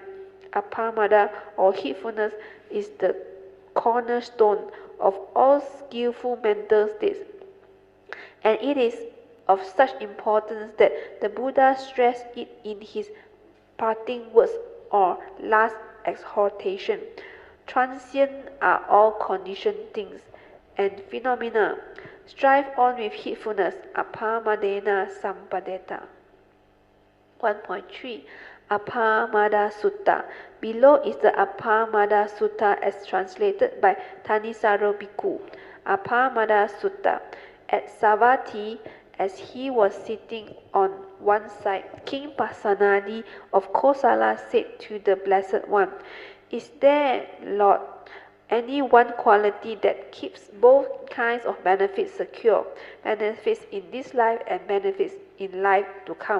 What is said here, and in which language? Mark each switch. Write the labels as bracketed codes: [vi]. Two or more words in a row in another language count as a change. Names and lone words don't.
[en] Apamada or heedfulness is the cornerstone of all skillful mental states, and it is of such importance that the Buddha stressed it in his parting words or last exhortation. Transient are all conditioned things and phenomena. Strive on with heedfulness. [pi] Apamadena sampadeta. [en] 1.3. Apamada Sutta. Below is the Apamada Sutta as translated by Thanissaro Bhikkhu. Apamada Sutta. At Savatthi, as he was sitting on one side, King Pasenadi of Kosala said to the Blessed One, is there, Lord, any one quality that keeps both kinds of benefits secure, benefits in this life and benefits in life to come?